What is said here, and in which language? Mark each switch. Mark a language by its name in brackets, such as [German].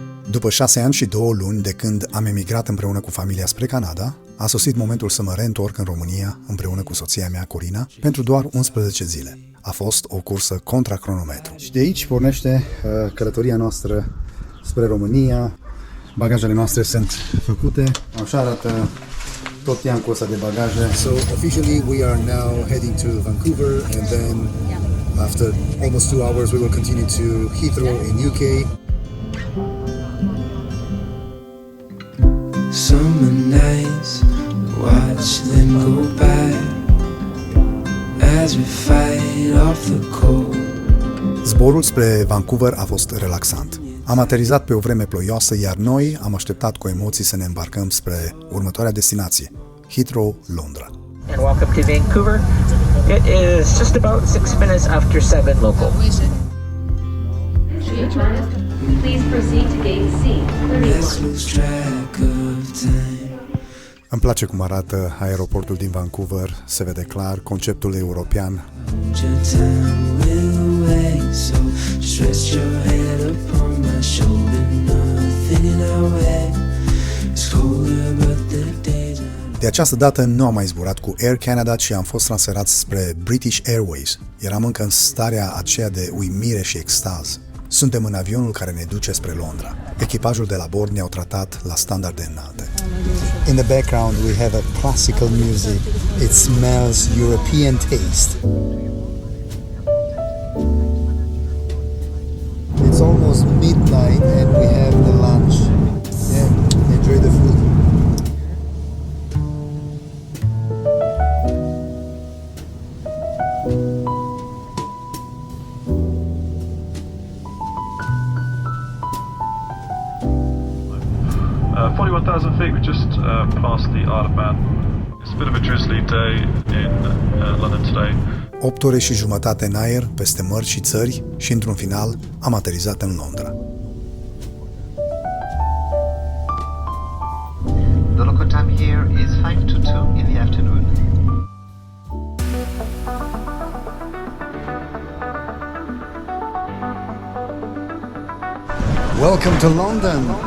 [Romanian] După 6 ani și 2 luni de când am emigrat împreună cu familia spre Canada, a sosit momentul să mă reîntorc în România împreună cu soția mea, Corina, pentru doar 11 zile. A fost o cursă contra cronometru. Și de aici pornește călătoria noastră spre România. Bagajele noastre sunt făcute. Așa arată tot iancosa de bagaje. [English] So officially we are now heading to Vancouver and then after almost 2 hours we will continue to Heathrow in UK. Summer nights, watch them go by as we fight off the cold. [Romanian] Zborul spre Vancouver a fost relaxant. Am aterizat pe o vreme ploioasă, iar noi am așteptat cu emoții să ne îmbarcăm spre următoarea destinație, Heathrow, Londra. [English] And welcome to Vancouver. It is just about 6 minutes after 7 local. Please proceed to gate C. Let's lose track of time. [Romanian] Îmi place cum arată aeroportul din Vancouver, se vede clar conceptul european. [English] Your time will wait, so stretch your head upon my shoulder. Nothing in our way. It's colder, but the days are... [Romanian] De această dată nu am mai zburat cu Air Canada, ci am fost transferat spre British Airways. Eram încă în starea aceea de uimire și extaz. Suntem în avionul care ne duce spre Londra. Echipajul de la bord ne-au tratat la standarde înalte. [English] In the background we have a classical music. It smells European taste. It's almost midnight and we have the lunch. Yeah, enjoy the food. Uh, 41,000 feet, we just passed the Isle of Man. It's a bit of a drizzly day in London today. [Romanian] 8 ore și jumătate în aer, peste mări și țări și, într-un final, am aterizat în Londra. [English] The local time here is 5 to 2 in the afternoon. Welcome to London!